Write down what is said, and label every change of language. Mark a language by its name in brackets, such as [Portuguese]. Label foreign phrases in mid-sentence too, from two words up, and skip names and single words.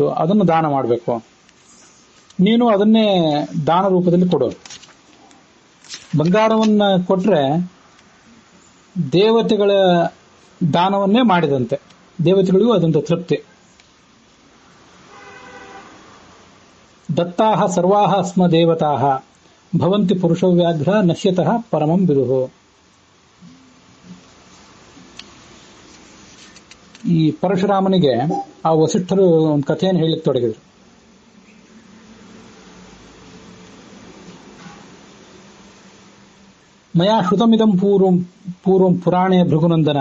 [Kannada] ಅದನ್ನು ದಾನ ಮಾಡಬೇಕು. ನೀನು ಅದನ್ನೇ ದಾನ ರೂಪದಲ್ಲಿ ಕೊಡು. ಬಂಗಾರವನ್ನ ಕೊಟ್ರೆ ದೇವತೆಗಳ ದಾನವನ್ನೇ ಮಾಡಿದಂತೆ, ದೇವತೆಗಳಿಗೂ ಅದಂತ ತೃಪ್ತಿ. [Sanskrit] ದತ್ತಾಹ ಸರ್ವಾಹ ಸ್ಮ ದೇವತಾಹ ಭವಂತಿ ಪುರುಷವ್ಯಾಘ್ರ ನಶ್ಯತಃ ಪರಮಂ ವಿದುಹು. [Kannada] ಈ ಪರಶುರಾಮನಿಗೆ ಆ ವಸಿಷ್ಠರು ಒಂದು ಕಥೆಯನ್ನು ಹೇಳಲಿಕ್ಕೆ ತೊಡಗಿದ್ರು. [Sanskrit] ಮಯಾ ಶ್ರುತಮಿದಂ ಪೂರ್ವಂ ಪುರಾಣೇ ಭೃಗುನಂದನ.